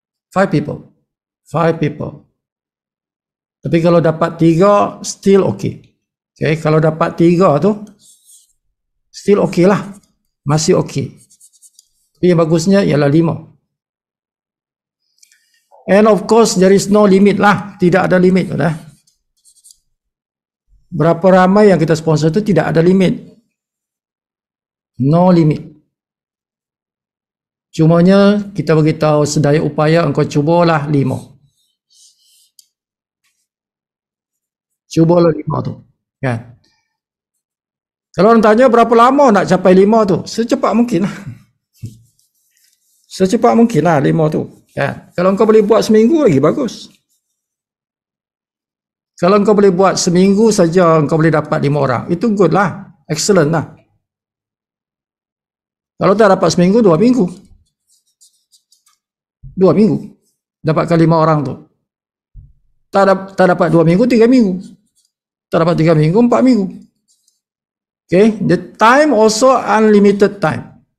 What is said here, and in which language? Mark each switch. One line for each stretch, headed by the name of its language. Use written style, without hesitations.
English: 5 people. 5 people. Tapi kalau dapat 3, still okay.
Malay: Okay, kalau dapat 3 tu, still okay lah. Masih okay. Tapi yang bagusnya ialah 5.
English: And of course, there is no limit lah.
Malay: Tidak ada limit. Berapa ramai yang kita sponsor tu tidak ada limit. No limit. Cumanya kita beritahu sedaya upaya engkau cubalah 5. Cubalah 5 tu. Kan? Kalau orang tanya berapa lama nak capai 5 tu? Secepat mungkin lah. Secepat mungkin lah 5 tu. Kan? Kalau engkau boleh buat seminggu lagi bagus. Kalau engkau boleh buat seminggu saja engkau boleh dapat 5 orang. Itu good lah. Excellent lah. Kalau tak dapat seminggu, 2 minggu. 2 minggu. Dapatkan 5 orang tu. Tak dapat 2 minggu, 3 minggu. Tak dapat 3 minggu, 4 minggu. Okay.
English: The time also unlimited time.